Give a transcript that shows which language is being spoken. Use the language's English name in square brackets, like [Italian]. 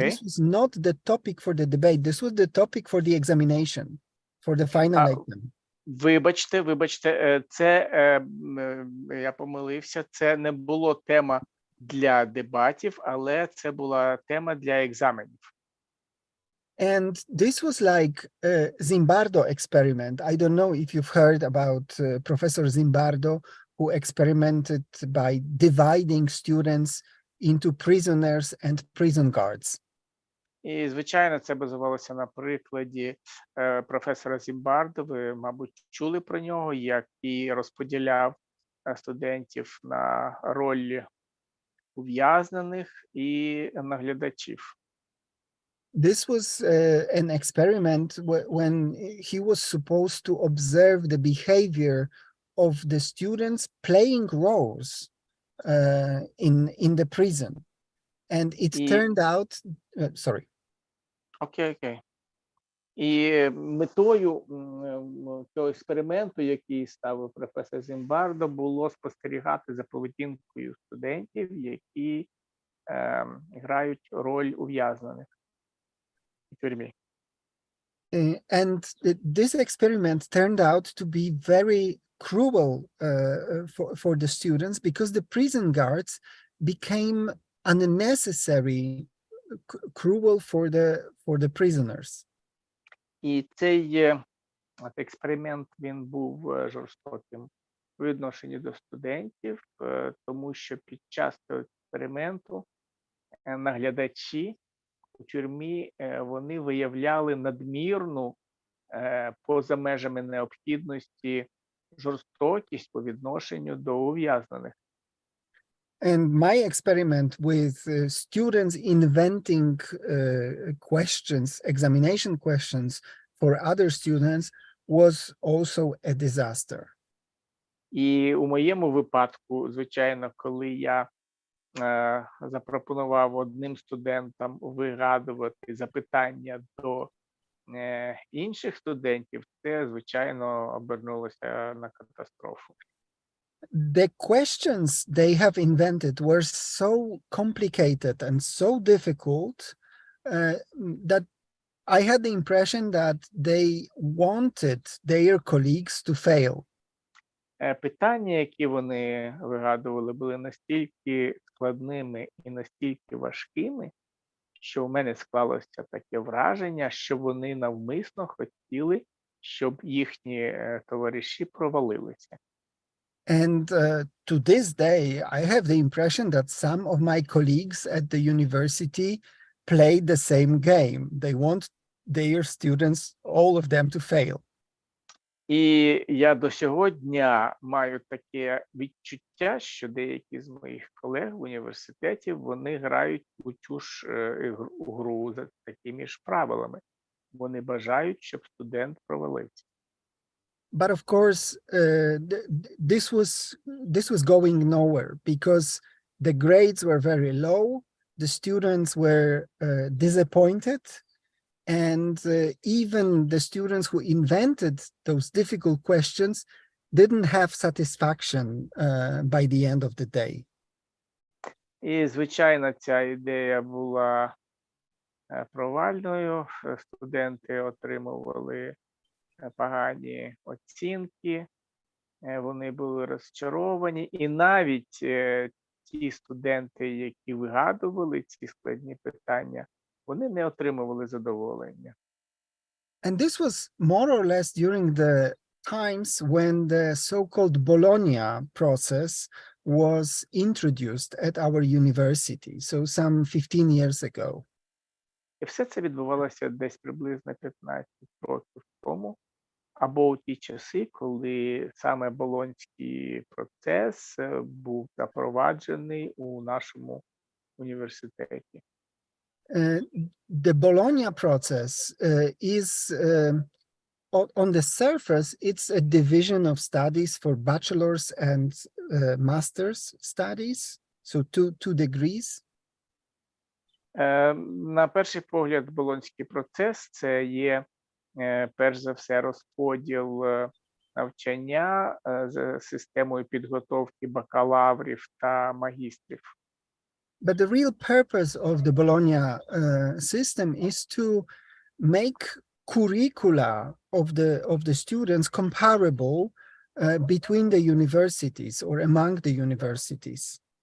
[English] This was not the topic for the debate. This was the topic for the examination, for the final exam. [Ukrainian] Вибачте, це я помилився, це не було тема для дебатів, але це була тема для екзаменів. [English] And this was like a Zimbardo experiment. I don't know if you've heard about Professor Zimbardo, who experimented by dividing students into prisoners and prison guards. [Ukrainian] І, звичайно, це базувалося на прикладі професора Зімбардо. Ви, мабуть, чули про нього, як і розподіляв студентів на ролі ув'язнених і наглядачів. [English] This was an experiment when he was supposed to observe the behavior of the students playing roles in the prison. And it turned out, sorry. [Ukrainian] Окей. І метою цього експерименту, який ставив професор Зімбардо, було спостерігати за поведінкою студентів, які грають роль ув'язнених у тюрмі. [English] And this experiment turned out to be very cruel for the students, because the prison guards became unnecessary cruel for the prisoners. [Ukrainian] І цей от експеримент, він був жорстоким у відношенні до студентів, тому що під час цього експерименту наглядачі у тюрмі, вони виявляли надмірну, поза межами необхідності, жорстокість по відношенню до ув'язнених. [English] And my experiment with students inventing questions, examination questions for other students was also a disaster. [Ukrainian] І у моєму випадку, звичайно, коли я запропонував одним студентам вигадувати запитання до інших студентів, це, звичайно, обернулося на катастрофу. [English] The questions they have invented were so complicated and so difficult that I had the impression that they wanted their colleagues to fail. [Ukrainian] Питання, які вони вигадували, були настільки складними і настільки важкими, що в мене склалося таке враження, що вони навмисно хотіли, щоб їхні товариші провалилися. [English] And to this day, I have the impression that some of my colleagues at the university played the same game. They want their students, all of them, to fail. [Ukrainian] І я до сьогодні маю таке відчуття, що деякі з моїх колег в університеті, вони грають у цю ж гру за такими ж правилами. Вони бажають, щоб студент провалився. [English] But of course, this was going nowhere because the grades were very low, the students were disappointed, and even the students who invented those difficult questions didn't have satisfaction by the end of the day. [Ukrainian] І, звичайно, ця ідея була провальною. Студенти отримували погані оцінки, вони були розчаровані, і навіть ті студенти, які вигадували ці складні питання, вони не отримували задоволення. [English] And this was more or less during the times when the so-called Bologna process was introduced at our university, so some 15 years ago. [Ukrainian] І все це відбувалося десь приблизно 15 років тому, або у ті часи, коли саме Болонський процес був запроваджений у нашому університеті. [English] The Bologna process is, on the surface, it's a division of studies for bachelor's and master's studies, so two degrees. [Ukrainian] На перший погляд, Болонський процес – це є, перш за все, розподіл навчання за системою підготовки бакалаврів та магістрів. [English] But the real purpose of the Bologna system is to make curricula of the students comparable between the universities or among the universities.